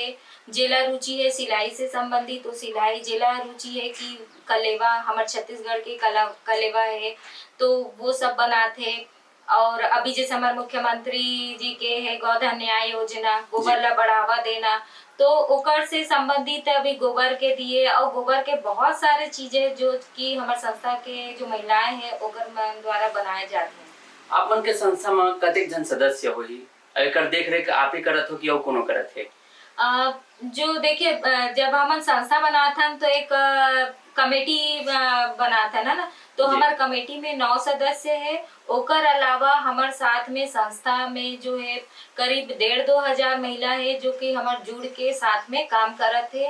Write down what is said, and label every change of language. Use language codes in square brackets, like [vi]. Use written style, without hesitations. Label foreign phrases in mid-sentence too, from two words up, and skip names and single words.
[hne] जेला रुचि है सिलाई से संबंधित तो सिलाई, जेला रुचि है कि कलेवा, हमारे छत्तीसगढ़ के कलेवा है तो वो सब बनाते। और अभी जैसे हमारे मुख्यमंत्री जी के है गोधन न्याय योजना, गोबर ला बढ़ावा देना, तो ओकर से संबंधित अभी गोबर के दिए और गोबर के बहुत सारे चीजें जो कि हमारे संस्था के जो महिलाएं हैं ओकर द्वारा बनाए जाते हैं। आप मन के संस्था में कतेक जन सदस्य होही? एकर देख रेख आप ही करत हो कि और कोनो करत है? जो देखिए जब हम संस्था बनाते तो एक कमेटी बनाते ना, तो हमारे कमेटी में 9 सदस्य है। ओकर अलावा हमारे साथ में संस्था में जो है करीब 1,500-2 हजार महिला है जो कि हमारे जुड़ के साथ में काम करत है।